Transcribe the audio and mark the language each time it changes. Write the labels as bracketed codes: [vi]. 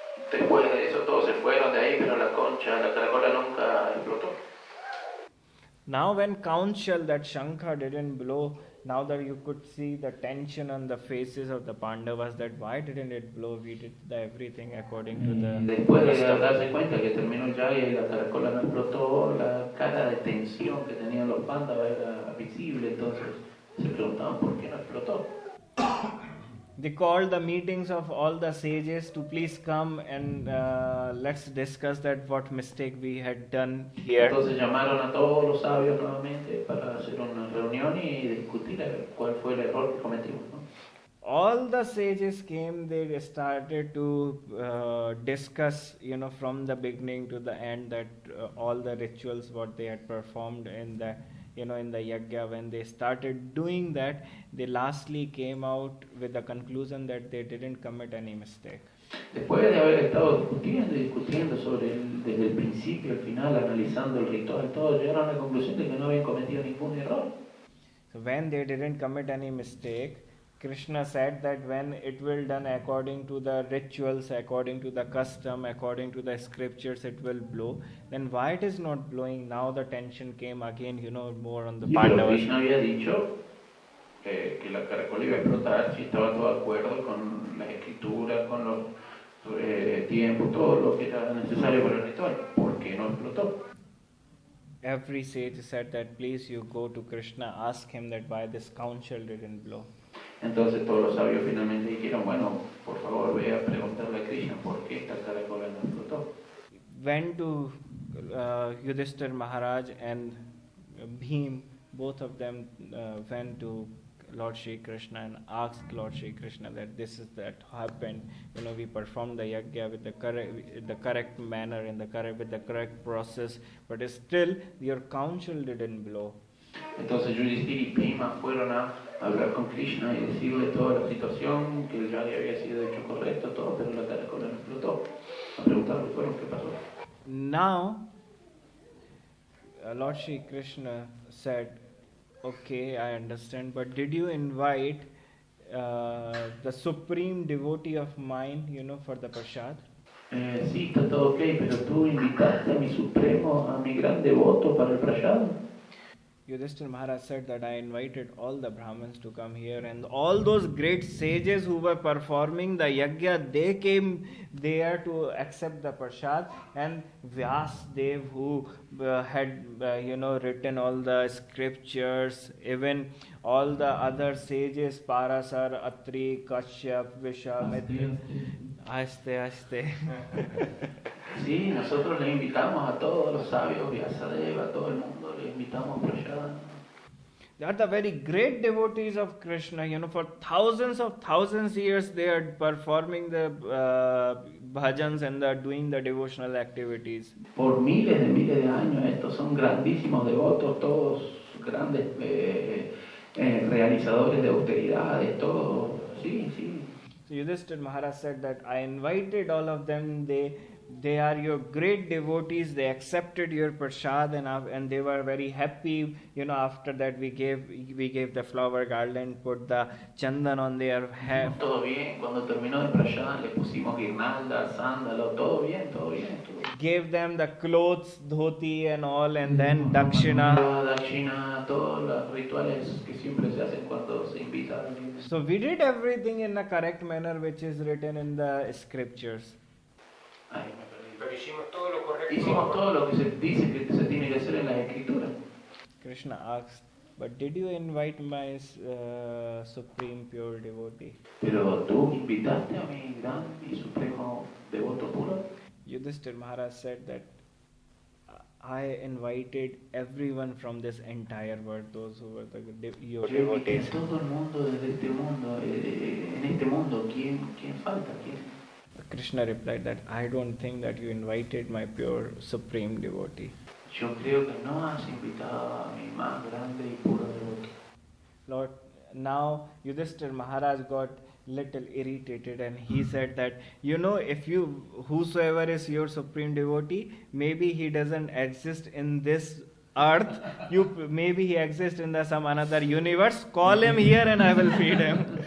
[es] Después de eso todos se fueron de ahí, pero la caracola nunca explotó. [en] Now when conch shell, that shankha didn't blow, now that you could see the tension on the faces of the Pandavas, that why didn't it blow? We did everything according to the... [es] Después de darse cuenta que terminó el yagya y la caracola no explotó, la cara de tensión que tenían los Pandavas era visible, entonces se preguntaban por qué no explotó. [en] They called the meetings of all the sages to please come and let's discuss that what mistake we had done here. [es] Entonces llamaron a todos los sabios nuevamente para hacer una reunión y discutir cuál fue el error que cometimos, ¿no? [en] All the sages came, they started to discuss, from the beginning to the end, that all the rituals what they had performed in the yajna. When they started doing that, they lastly came out with the conclusion that they didn't commit any mistake. [es] Después de haber estado discutiendo desde el principio al final, analizando el ritual, todos llegaron a la conclusión de que no habían cometido ningún error. [en] So when they didn't commit any mistake, Krishna said that when it will done according to the rituals, according to the custom, according to the scriptures, it will blow. Then why it is not blowing? Now the tension came again, more on the Pandavas. [es] Krishna había dicho que la caracola iba a explotar si estaba todo de acuerdo con las escrituras, con los tiempos, todo lo que era necesario para el ritual. ¿Por qué no explotó? [en] Every sage said that please you go to Krishna, ask him that why this conch shell didn't blow. [es] Entonces todos los sabios finalmente dijeron, bueno, por favor ve a preguntarle a Krishna por qué esta caracola no explotó. [en] Went to Yudhishthira Maharaj and Bhim, both of them went to Lord Krsn and asked Lord Krsn that this is that happened. We performed the yajna with the correct manner, with the correct process, but still your conch shell didn't blow. [es] Entonces Yudhishthira y Bhima fueron a hablar con Krishna y decirle toda la situación, que el yajna había sido hecho correcto, todo, pero la caracola no explotó. A preguntarle qué pasó. [en] Now, Lord Krishna said, okay, I understand, but did you invite the supreme devotee of mine, for the prasad? [es] Sí, está todo ok, pero tú invitaste a mi supremo, a mi gran devoto para el prasad. [en] Yudhishthira Maharaj said that I invited all the Brahmins to come here, and all those great sages who were performing the yajna, they came there to accept the prasad, and Vyasdev who had written all the scriptures, even all the other sages, Parasar, Atri, Kashyap, Vishwamitra, Aste. [es] Sí, nosotros le invitamos a todos los sabios, Vyasadeva, a todo el mundo, le invitamos a prasad. [en] They are the very great devotees of Krishna. For thousands of years they are performing the bhajans and doing the devotional activities. [es] Por miles de años, estos son grandísimos devotos, todos grandes realizadores de austeridades, todos, sí. [en] So Yudhishthira Maharaj said that I invited all of them. They are your great devotees. They accepted your prasad and they were very happy. After that we gave the flower garland, put the Chandan on their hair. [es] Todo bien. Cuando terminó el prasad le pusimos guirnaldas, sándalos, todo bien. [en] Gave them the clothes, dhoti and all, and then dakshina. [es] Dakshina, todos los rituales que siempre se hacen cuando se invita a alguien. [en] So we did everything in the correct manner which is written in the scriptures. [es] Pero hicimos todo lo correcto. Hicimos todo lo que se dice que se tiene que hacer en las escrituras. [en] Krishna asked, but did you invite my supreme pure devotee? [es] Pero tú invitaste a mi supremo devoto puro. [en] Yudhishthira Maharaj said that I invited everyone from this entire world, those who were your devotees. [es] Todo el mundo desde este mundo, en este mundo, ¿quién falta? [en] Krishna replied that I don't think that you invited my pure supreme devotee. [es] Yo creo que no has invitado a mi más grande y puro devoto. [en] Lord, now Yudhishthira Maharaj got little irritated and he said that, if whosoever is your supreme devotee, maybe he doesn't exist in this earth, maybe he exists in some another universe, call him here and I will feed him.